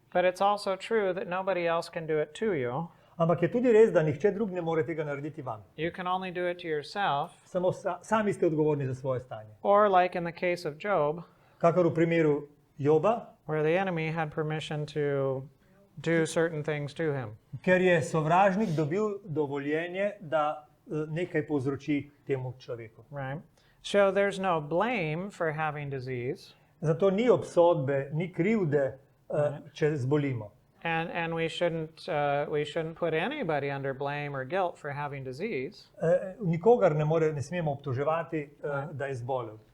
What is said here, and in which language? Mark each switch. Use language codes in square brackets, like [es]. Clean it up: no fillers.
[en] but it's also true that nobody else can do it to you. [sl] Ampak je tudi res, da nihče drug ne more tega narediti vam. [en] You can only do it to yourself, [sl] Samo sami ste odgovorni za svoje stanje. [en] or like in the case of Job, [sl] Kakor v primeru Joba, [en] where the enemy had permission to do certain things to him. [sl] ker je sovražnik dobil dovoljenje, da nekaj povzroči temu človeku. [en] Right? So there's no blame for having disease, [sl] Zato ni obsodbe, ni krivde, če zbolimo. [en] and we shouldn't put anybody under blame or guilt for having disease, [sl] Nikogar ne smemo obtoževati, da je zbolel.